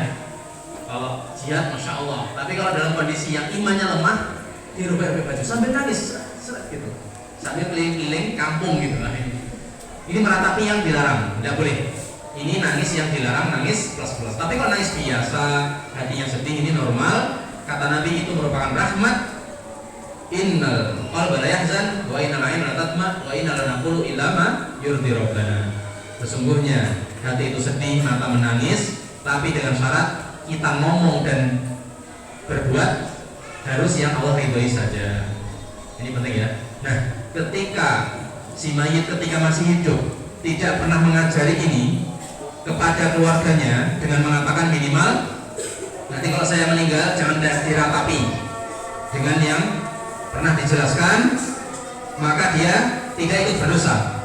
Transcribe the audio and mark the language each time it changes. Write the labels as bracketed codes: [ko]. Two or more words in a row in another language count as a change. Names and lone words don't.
[id] Kalau jihad [ar] ما شاء الله. [id] Tapi kalau dalam kondisi yang imannya lemah, dirubah-rubah baju sambil nangis seret gitu, sambil keliling-keliling kampung gitu lah. Ini meratapi yang dilarang, tidak boleh. Ini nangis yang dilarang, nangis plus-plus. Tapi kalau nangis biasa, hatinya sedih, ini normal. Kata Nabi itu merupakan rahmat. [ar] إن القلب لا يحزن وإن العين لا تطمع وإنا لا نقول إلا ما يرضي ربنا. [id] Sesungguhnya hati itu sedih, mata menangis, tapi dengan syarat kita ngomong dan berbuat harus yang Allah ridhoi saja. Ini penting ya. Nah, ketika si mayit ketika masih hidup tidak pernah mengajari ini kepada keluarganya dengan mengatakan minimal, nanti kalau saya meninggal jangan diratapi dengan yang pernah dijelaskan, maka dia tidak ikut berdosa.